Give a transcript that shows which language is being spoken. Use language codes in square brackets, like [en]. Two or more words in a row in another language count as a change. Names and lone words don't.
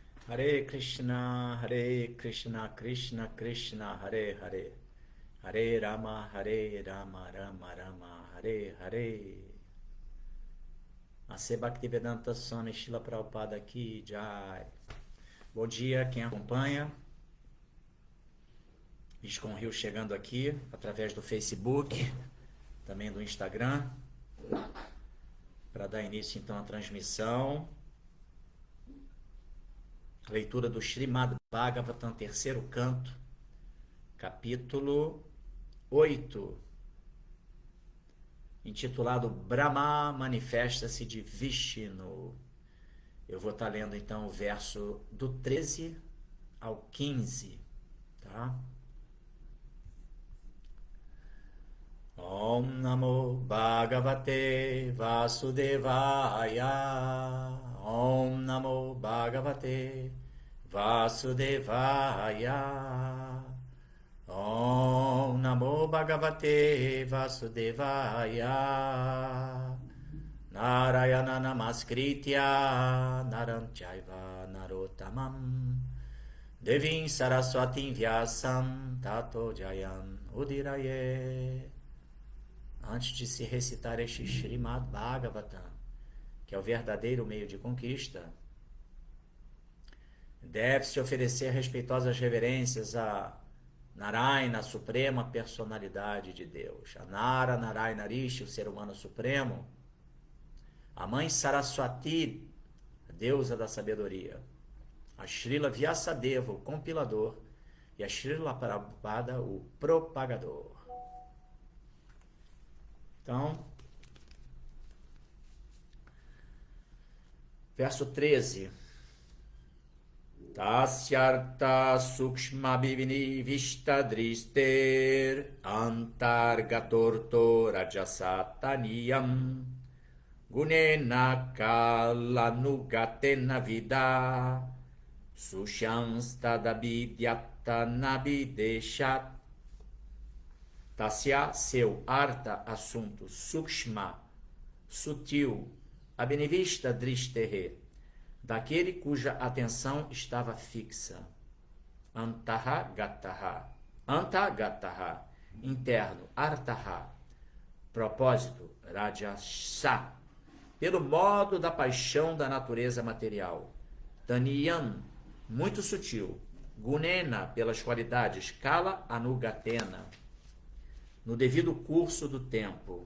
[sa] हरे कृष्ण, कृष्ण कृष्ण, हरे हरे, हरे राम, राम राम, हरे हरे. [pt] A Bhaktivedanta Swami Srila Prabhupada aqui, Jai. Bom dia, quem acompanha. Viscom Rio chegando aqui, através do Facebook, também do Instagram, para dar início então à transmissão. Leitura do Srimad Bhagavatam, terceiro canto, capítulo 8, intitulado Brahma manifesta-se de Vishnu. Eu vou estar lendo então o verso do 13 ao 15, tá? [sa] ॐ नमो भगवते वासुदेवाय. ॐ नमो भगवते वासुदेवाय. ॐ नमो भगवते वासुदेवाय. नारायण नमस्कृत्य नरम् चैव नरोत्तमम् देवीम् सरस्वतीम् व्यासम् ततो जयम् उदीरये. [pt] Antes de se recitar este Srimad Bhagavatam, que é o verdadeiro meio de conquista, deve-se oferecer respeitosas reverências a Narayana, a suprema personalidade de Deus, a Nara Narayana Rishi, o ser humano supremo, a mãe Saraswati, a deusa da sabedoria, a Srila Vyasadeva, o compilador, e a Srila Prabhupada, o propagador. Então, verso 13. [sa] तस्यार्थ सूक्ष्म भिविनि विष्टदृष्टेर् अन्तर्गतोर्थो रजसातनीयम् गुणेन कालानुगतेन विद सुषंस्तदाभिद्यतनाभिदेशात्. [pt] Tasya, seu, arta, assunto, sukshma, sutil, [sa] अभिनिविष्ट दृष्टेरे, [pt] daquele cuja atenção estava fixa. [sa] अन्तः गतः, अन्तगतः, [pt] interno, artaha, propósito, rajasa, pelo modo da paixão da natureza material. Taniyam, muito sutil. Gunena, pelas qualidades. [sa] काल अनुगतेन, [pt] no devido curso do tempo.